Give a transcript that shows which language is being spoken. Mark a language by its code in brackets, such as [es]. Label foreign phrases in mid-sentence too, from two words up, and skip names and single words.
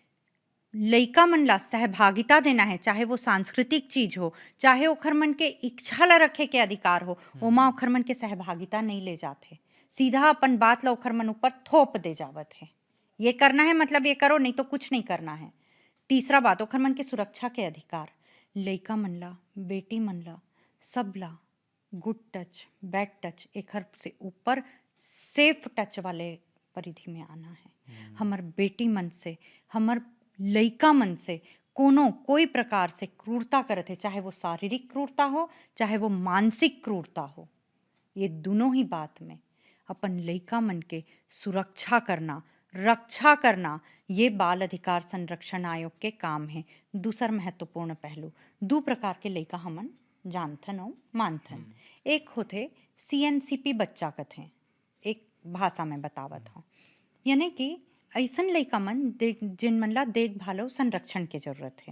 [hne] लइका मन ला सहभागिता देना है, चाहे वो सांस्कृतिक चीज हो, चाहे ओखर मन के इच्छा ला रखे के अधिकार हो, ओमा ओखर मन के सहभागिता नहीं ले जाथे। सीधा अपन बात ला ओखर मन ऊपर थोप दे जावत है। ये करना है मतलब ये करो, नहीं तो कुछ नहीं करना है। तीसरा बात, ओखर मन के सुरक्षा के अधिकार। लइका मन ला, बेटी मन ला, सब ला [en] good touch, bad touch, [hne] एखर से ऊपर [en] safe touch [hne] वाले परिधि में आना है। हमर बेटी मन से, हमर लइका मन से कोनो कोई प्रकार से क्रूरता करत है, चाहे वो शारीरिक क्रूरता हो, चाहे वो मानसिक क्रूरता हो, ये दोनों ही बात में अपन लइका मन के सुरक्षा करना, रक्षा करना, ये बाल अधिकार संरक्षण आयोग के काम है। दूसर महत्वपूर्ण पहलू, दो प्रकार के लइका हमन जानथन और मानथन। एक होथे CNCP बच्चा कथें, एक भाषा में बतावत हूँ, यानी कि ऐसन लइका मन जिन मन ला देखभाल और संरक्षण के जरूरत है।